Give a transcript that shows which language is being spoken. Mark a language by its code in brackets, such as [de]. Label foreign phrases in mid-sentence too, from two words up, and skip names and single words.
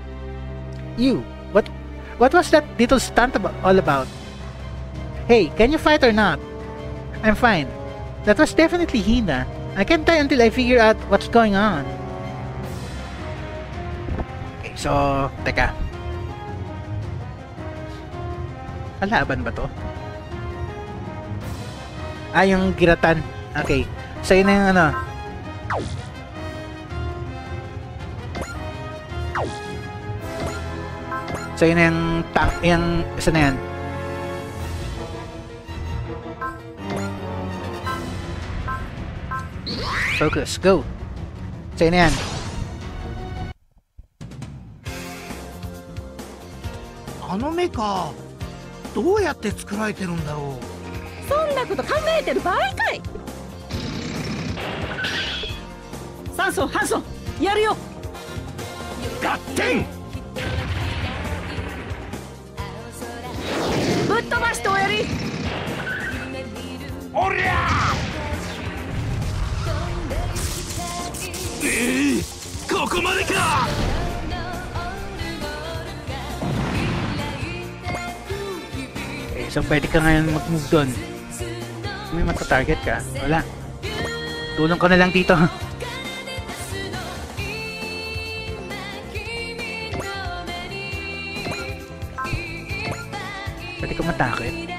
[en] What was that little stunt all about? Hey, can you fight or not? I'm fine. That was definitely Hina. I can't die until I figure out what's going on. Okay, so, [tl] teka. Kalaban ba to? Ah, yung giratan. Okay. So, yun na yung ano. So, yun na yung tank. Yung isa na yan. Focus. Go. So, yun na yan. [ja] あの目か、どうやって作られてるんだろう。そんなこと考えてる場合かい。酸素搬送やるよ。合点。ぶっ飛ばしておやり。おりゃここまでか。 [tl] So, pwede ka ngayon mag-move doon. May mata-target ka. Wala. Tulong ko na lang dito. Pwede ka matakit.